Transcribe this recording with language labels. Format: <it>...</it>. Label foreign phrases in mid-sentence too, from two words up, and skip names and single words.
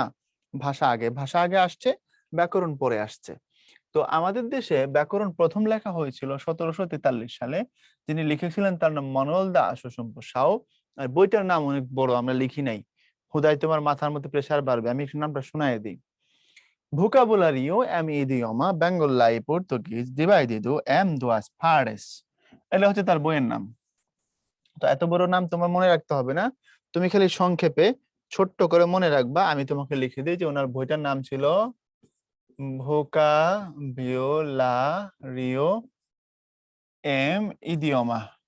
<bn>ভাষা আগে, ভাষা আগে আসছে, ব্যাকরণ পরে আসছে। তো আমাদের দেশে ব্যাকরণ প্রথম লেখা হয়েছিল 1743 সালে। যিনি লিখেছিলেন তার নাম মনোল দাস শম্পু সাউ। আর বইটার নাম অনেক বড়, আমরা লিখি নাই, হুদাই তোমার মাথার মধ্যে প্রেসার বাড়বে, আমি একটু নামটা শোনায় দিই।</bn> <pt>Vocabulário é um idioma bengali português dividido em duas partes.</pt> <bn>এটা হচ্ছে তার বইয়ের নাম। তো এত বড় নাম তোমার মনে রাখতে হবে না, তুমি খালি সংক্ষেপে ছোট্ট করে মনে রাখবা। আমি তোমাকে লিখে দিই যে ওনার বইটার নাম ছিল</bn> <pt>Vocabulário em idioma.</pt>